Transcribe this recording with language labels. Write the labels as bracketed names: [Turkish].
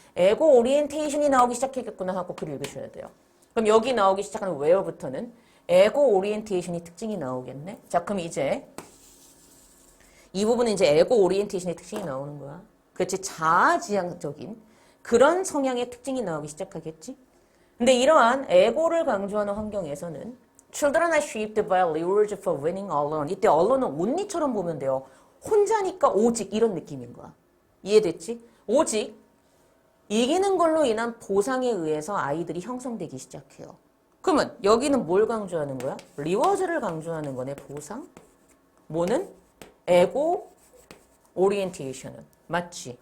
[Korean] 에고 오리엔테이션이 나오기 시작하겠구나 하고 글을 읽으셔야 돼요. 그럼 여기 나오기 시작하는 where부터는 에고 오리엔테이션이 특징이 나오겠네? 자, 그럼 이제 이 부분은 이제 에고 오리엔테이션의 특징이 나오는 거야. 그렇지? 자아지향적인 그런 성향의 특징이 나오기 시작하겠지? 근데 이러한 에고를 강조하는 환경에서는 [English] Children are shaped by lures for winning alone. [Korean] 이때 allone은 only처럼 보면 돼요. 혼자니까 오직 이런 느낌인 거야. 이해됐지? 오직 이기는 걸로 인한 보상에 의해서 아이들이 형성되기 시작해요. 그러면 여기는 뭘 강조하는 거야? 리워즈를 강조하는 거네. 보상. 뭐는? 에고 오리엔테이션은. 맞지?